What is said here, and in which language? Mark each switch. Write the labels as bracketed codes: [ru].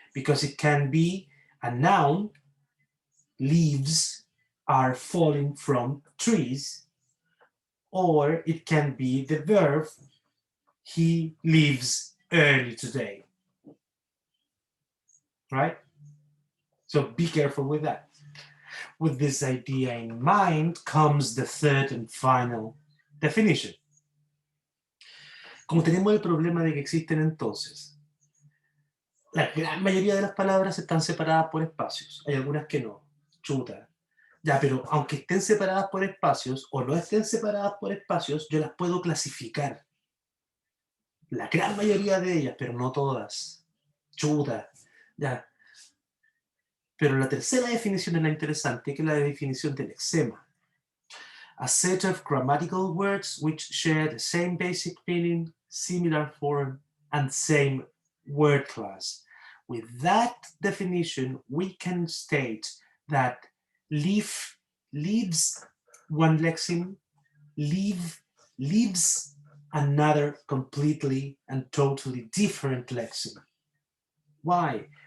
[en] Because it can be a noun, leaves are falling from trees, or it can be the verb, he leaves early today, right? So be careful with that. With this idea in mind comes the third and final definition. [es] Como tenemos el problema de que existen entonces, la gran mayoría de las palabras están separadas por espacios, hay algunas que no, chuta. Ya, pero aunque estén separadas por espacios o no estén separadas por espacios, yo las puedo clasificar. La gran mayoría de ellas, pero no todas. Chuta, ya. Pero la tercera definición es la interesante, que es la definición del lexema. [en] A set of grammatical words which share the same basic meaning, similar form, and same word class. With that definition, we can state that leaf leaves one lexeme, leaves another completely and totally different lexeme. Why?